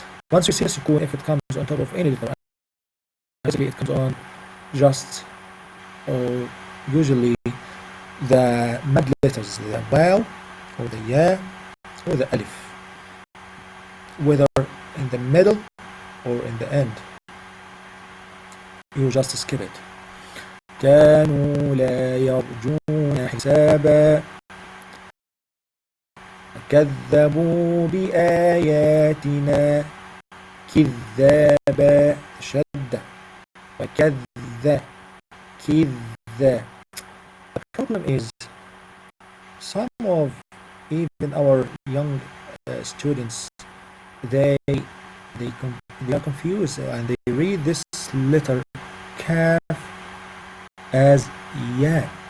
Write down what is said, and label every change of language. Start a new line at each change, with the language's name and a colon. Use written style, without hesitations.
English: Once you see a sukoon, if it comes on top of any letter, basically it comes on just, or usually, the mad letters, the waw or the ya or the alif, whether in the middle or in the end, you just skip it.
Arabic: كانوا لا يرجون حسابا كذبوا بآياتنا كذابا. شدة وكذ كذ.
English: The problem is some of even our young students, they are confused and they read this letter kaf as ya.